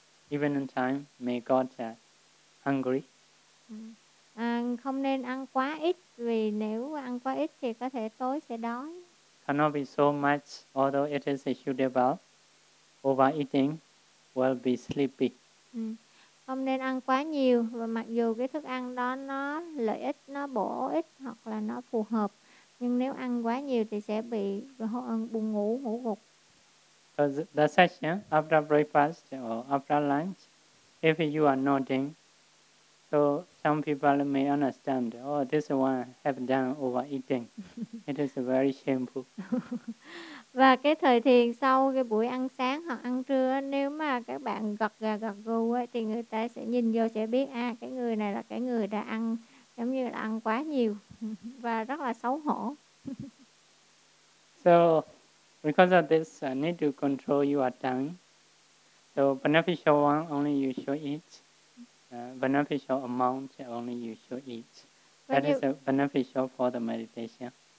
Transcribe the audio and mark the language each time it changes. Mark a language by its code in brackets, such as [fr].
[en] Even in time, may God hungry. [vi] Không nên ăn quá ít, vì nếu ăn quá ít thì có thể tối sẽ đói. [en] Cannot be so much, although it is suitable. Overeating will be sleepy. [vi] Không nên ăn quá nhiều, và mặc dù cái thức ăn đó nó lợi ích, nó bổ ích hoặc là nó phù hợp, nhưng nếu ăn quá nhiều thì sẽ bị buồn ngủ, ngủ gục. [en] The session after breakfast or after lunch, if you are nodding, so some people may understand, oh, this one have done overeating. It is very shameful. [vi] Và cái thời thiền sau cái buổi ăn sáng hoặc ăn trưa, nếu mà các bạn gật gà gật gù ấy, thì người ta sẽ nhìn vô sẽ biết, à, cái người này là cái người đã ăn, giống như là ăn quá nhiều và rất là xấu hổ. [en] So, because of this, I need to control your tongue. So, beneficial one, only you should eat. Beneficial amount, only you should eat. That is beneficial for the meditation.